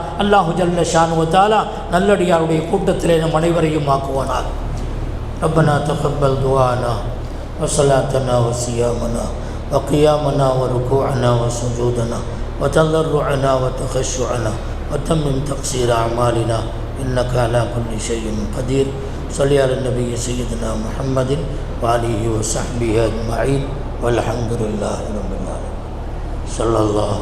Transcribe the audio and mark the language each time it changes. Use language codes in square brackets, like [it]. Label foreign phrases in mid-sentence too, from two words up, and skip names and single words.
[ar] الله جل شأنه وتعالى [ta] நல்லடியாருடைய கூட்டத்திலே நம் அனைவரையும் ஆக்குவானாக. [ar] ربنا تقبل دعاءنا و صلاتنا و صيامنا و قيامنا و ركوعنا و سجودنا و تضرعنا و تخشعنا و تمم تقصير أعمالنا إنك على كل شيء قدير. صلي على النبي سيدنا محمد وآله وصحبه أجمعين والحمد لله رب العالمين. صلى الله